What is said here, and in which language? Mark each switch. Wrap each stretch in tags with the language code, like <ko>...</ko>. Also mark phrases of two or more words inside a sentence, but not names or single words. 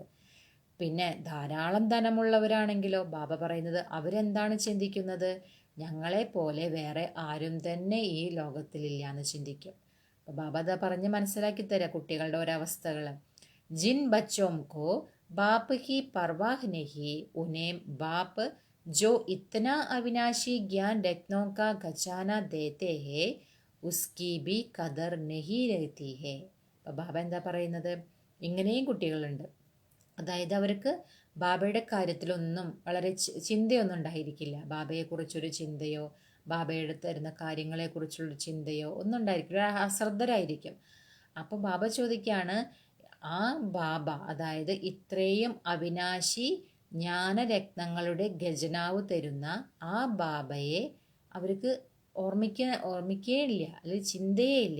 <ml>പിന്നെ ധാരാളം ധനമുള്ളവരാണെങ്കിലോ ബാബ പറയുന്നത് അവരെന്താണ് ചിന്തിക്കുന്നത്? ഞങ്ങളെ പോലെ വേറെ ആരും തന്നെ ഈ ലോകത്തിലില്ല എന്ന് ചിന്തിക്കും. അപ്പോൾ ബാബ അതാ പറഞ്ഞ് മനസ്സിലാക്കി തരാം കുട്ടികളുടെ ഒരവസ്ഥകൾ.</ml> <hi>जिन बच्चों को बाप ही परवाह नहीं उन्हें बाप जो इतना अविनाशी ज्ञान रत्नों का खजाना देते हैं उसकी भी कदर नहीं रहती है.</hi> <ml>അപ്പോൾ ബാബ എന്താ പറയുന്നത്? ഇങ്ങനെയും കുട്ടികളുണ്ട്. അതായത് അവർക്ക് ബാബയുടെ കാര്യത്തിലൊന്നും വളരെ ചിന്തയൊന്നും ഉണ്ടായിരിക്കില്ല. ബാബയെക്കുറിച്ചൊരു ചിന്തയോ ബാബയുടെ തരുന്ന കാര്യങ്ങളെക്കുറിച്ചുള്ളൊരു ചിന്തയോ ഒന്നും ഉണ്ടായിരിക്കില്ല. അശ്രദ്ധരായിരിക്കും. അപ്പോൾ ബാബ ചോദിക്കുകയാണ്, ആ ബാബ അതായത് ഇത്രയും അവിനാശി ജ്ഞാനരത്നങ്ങളുടെ ഖജനാവ് തരുന്ന ആ ബാബയെ അവർക്ക് ഓർമ്മിക്കേ ഇല്ല, അല്ലെങ്കിൽ ചിന്തയേ ഇല്ല.</ml>